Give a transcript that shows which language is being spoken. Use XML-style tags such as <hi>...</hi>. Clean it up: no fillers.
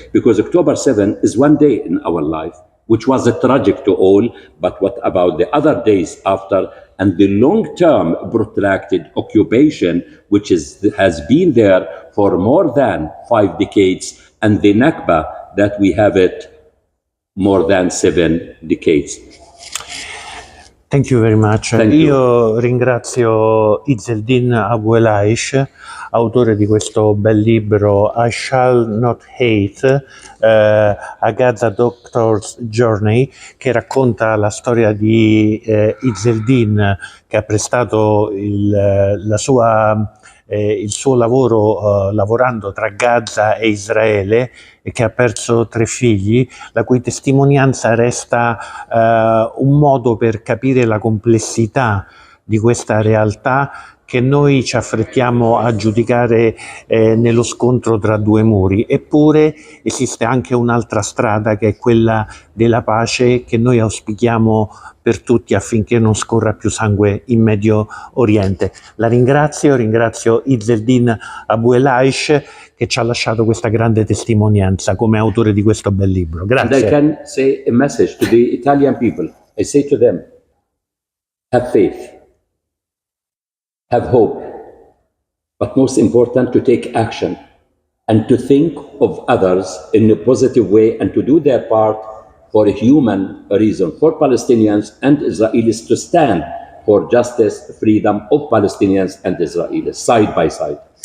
<en>Because October 7 is one day in our life, which was tragic to all, but what about the other days after, and the long-term protracted occupation, which has been there for more than 5 decades, and the Nakba that we have it more than 7 decades. Thank you very much.</en> <it>Io ringrazio Izzeldin Abuelaish, autore di questo bel libro I Shall Not Hate, A Gaza Doctor's Journey, che racconta la storia di Izzeldin, che ha prestato il suo lavoro lavorando tra Gaza e Israele e che ha perso 3 figli, la cui testimonianza resta un modo per capire la complessità di questa realtà che noi ci affrettiamo a giudicare nello scontro tra 2 muri. Eppure esiste anche un'altra strada, che è quella della pace, che noi auspichiamo per tutti affinché non scorra più sangue in Medio Oriente. La ringrazio Izzeldin Abuelaish, che ci ha lasciato questa grande testimonianza come autore di questo bel libro. Grazie.</it> <en>And I can say a message to the Italian people. I say to them, have faith, have hope, but most important, to take action and to think of others in a positive way and to do their part for a human reason, for Palestinians and Israelis to stand for justice, freedom of Palestinians and Israelis, side by side.</en>